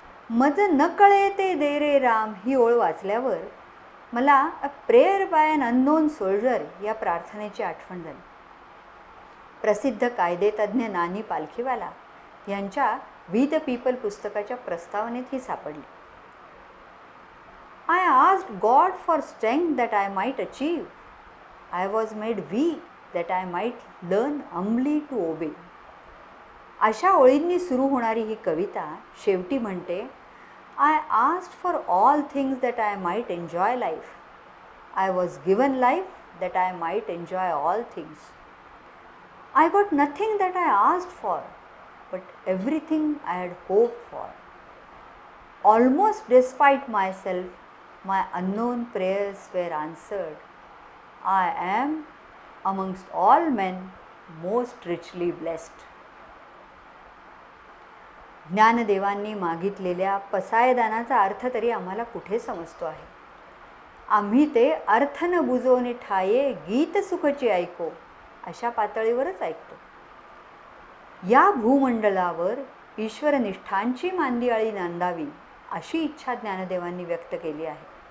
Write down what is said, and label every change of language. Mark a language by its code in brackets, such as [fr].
[mr] मज न कळे ते दे रे राम ही ओळ वाचल्यावर मला a prayer bye an unknown soldier या प्रार्थनेची आठवण झाली. प्रसिद्ध कायदेतज्ञ नानी पालखीवाला यांच्या वी द पीपल पुस्तकाच्या प्रस्तावनेत ही सापडली. [en] I asked God for strength that I might achieve. I was made weak that I might learn humbly to obey. [mr] अशा ओळींनी सुरू होणारी ही कविता शेवटी म्हणते, [en] I asked for all things that I might enjoy life. I was given life that I might enjoy all things. I got nothing that I asked for, but everything I had hoped for. Almost despite myself, my unknown prayers were answered. I am amongst all men most richly blessed. [mr] ज्ञानदेवांनी मागितलेल्या पसायदानाचा अर्थ तरी आम्हाला कुठे समजतो आहे. आम्ही ते अर्थ न बुजवणे ठाये गीत सुखची ऐको अशा पातळीवरच ऐकतो. या भूमंडलावर ईश्वरनिष्ठांची मांदियाळी नांदावी अशी इच्छा ज्ञानदेवांनी व्यक्त केली आहे.